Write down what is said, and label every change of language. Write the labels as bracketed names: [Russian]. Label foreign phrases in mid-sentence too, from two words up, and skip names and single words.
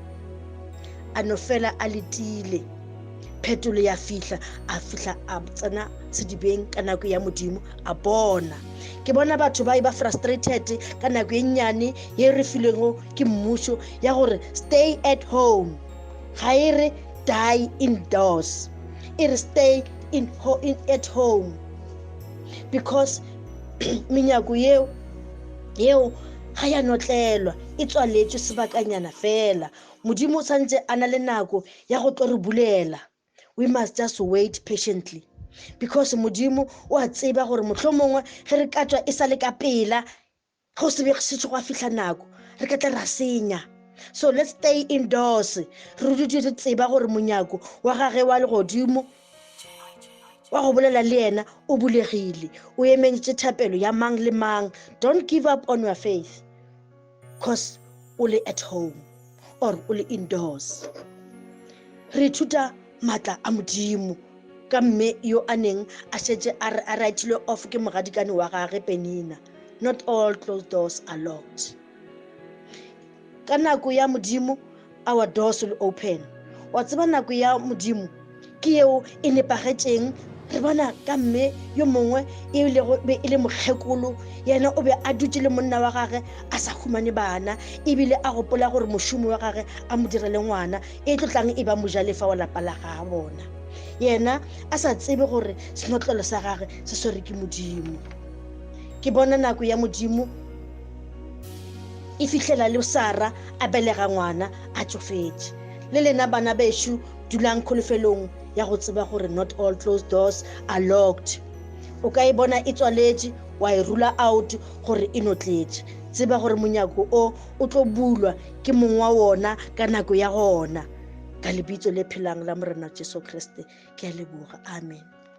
[Northern Sotho] A no fela a letile, phetolo ya fihla a tsena sedibeng ka nako ya Modimo a bona. Ke bona batho ba e ba frustrated ka nako e nnyane ye re filego ke mmušo ya gore [English] stay at home, [Northern Sotho] ga e re [English] die indoors, [Northern Sotho] e re [English] stay at home, [Northern Sotho] because menyako yeo ga ya notlelwa, e tswaletšwe sebakanyana fela. Modimo o santse a na le nako ya go tlo re bulela. [English] We must just wait patiently, because [Northern Sotho] Modimo o a tseba gore mohlomongwe ge re ka tswa e sa le ka pela, go se be se go a fihla nako re ka tla ra senya. [English] So let's stay indoors. [Northern Sotho] Re dutse re tseba gore monyako wa gage wa legodimo wa go bolela le yena o bulegile, o ementše thapelo ya mang le mang. [English] Don't give up on your faith, because [Northern Sotho] o le [English] at home or [Northern Sotho] o le [English] indoors. [Northern Sotho] Re ithuta matla a Modimo ka mme yo a neng a šetše a writilwe off ke mogadikane wa gage Penina. [English] Not all closed doors are locked. [Northern Sotho] Ka nako ya Modimo [English] our doors will open. [Northern Sotho] Wa tseba nako ya Modimo ke yeo e nepagetšeng. Re bona ka mme yo mongwe e le mokgekolo, yena o be a dutse le monna wa gage a sa humane bana, ebile a gopola gore mošomo wa gage a mo direle ngwana e tlotlang e ba mojalefa wa lapa la ga bona, yena a sa tsebe gore senotlelo sa gage se swere ke Modimo. Ke bona nako ya Modimo e fihlela le Sara a belega ngwana a tsofetše. Le lena bana bešo dulang kgolofelong ya go tseba gore [English] not all closed doors are locked. [Northern Sotho] O ka e bona e tswaletše, wa e rula out gore e notletše. Tseba gore monyako o tlo bulwa ke mong wa wona ka nako ya gona. Ka lebitso le phelang la Morena Jesu Kriste ke a leboga. Amen.